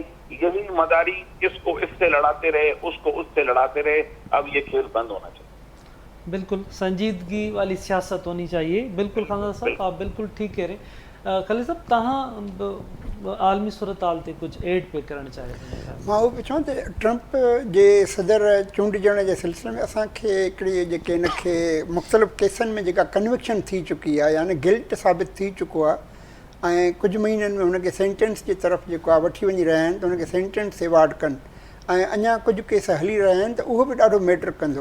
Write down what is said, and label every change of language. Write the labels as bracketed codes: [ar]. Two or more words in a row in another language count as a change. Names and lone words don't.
[ur] یہی مداری اس کو اس سے لڑاتے رہے، اس کو اس سے لڑاتے رہے، اب یہ کھیل بند ہونا چاہیے. بالکل سنجیدگی والی سیاست ہونی چاہیے. بالکل خانزہ صاحب آپ بالکل ٹھیک کہہ رہے ہیں. خلیل صاحب تہاں عالمی صورتحال تے کچھ ایڈ پہ کرنا چاہے تھے. [sd] मां उहो पुछां त ट्रंप जे सदर चूंडजण जे सिलसिले में असांखे हिकिड़ी जेके हिनखे मुख़्तलिफ़ केसनि में जेका कन्विक्शन थी चुकी आहे, यानी गिल्ट साबित थी चुको आहे, ऐं कुझु महीननि में हुनखे सेंटेंस जी तरफ़ जेको आहे वठी वञी रहिया आहिनि त हुनखे सेंटेंस एवार्ड कनि, ऐं अञा कुझु केस हली रहिया आहिनि त उहो बि ॾाढो मैटर कंदो.